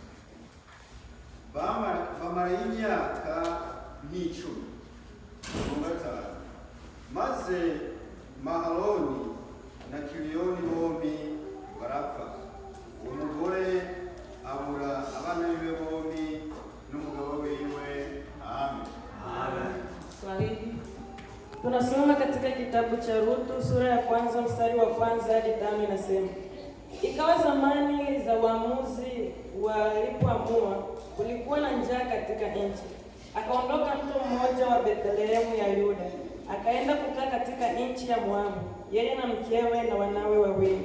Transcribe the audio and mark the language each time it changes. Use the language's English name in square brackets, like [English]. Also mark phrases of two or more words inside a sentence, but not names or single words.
[Rundi] Bamara imyaka nk'icumi. 5. Maze Mahaloni na Kiliyoni bombi barapfa. Uwo mugore abura abana biwe bombi n'umugabo wiwe. Amen. [Swahili] Swahili. Tunasoma katika kitabu cha Ruthu sura ya 1 mstari wa 1 hadi 5, inasema: Ikawa zamani za waamuzi walipoamua, kulikuwa na njaa katika nchi. Akaondoka mtu mmoja wa Bethlehemu ya Yuda, akaenda kukaa katika nchi ya Moabu, yeye na mkewe na wanawe wawili.